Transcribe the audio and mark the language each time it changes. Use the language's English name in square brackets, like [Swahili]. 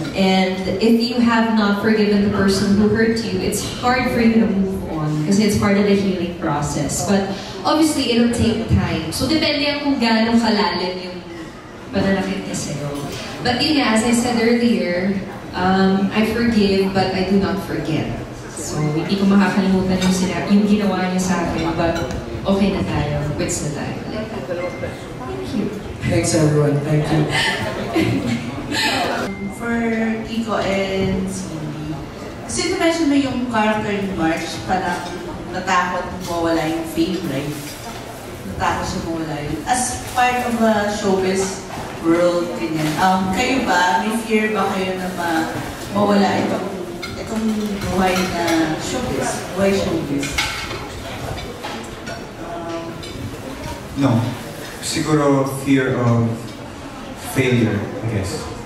[English] And if you have not forgiven the person who hurt you, it's hard for you to move on kasi it's part of the healing process. But obviously, it'll take time. [Filipino] So, depende yan kung gaano kalalim yung pananakit niya sa'yo. [English] But [Filipino] yun nga, [English] as I said earlier, I forgive but I do not forget. [Filipino] So, hindi ko makakalimutan yung ginawa niya sa akin, but okay na tayo, quits na tayo. [English] Thank you. Thanks everyone. Thank you. [Filipino] For Kiko and Cindy, kasi na-mention mo yung character ni March, parang natakot mawala yung fame, right? Natakot siya mawala yun. [English] As part of a showbiz world, ganyan. [Filipino] Kayo ba, may fear ba kayo na mawala itong buhay na showbiz? Buhay showbiz? [English] No. Siguro fear of failure, I guess.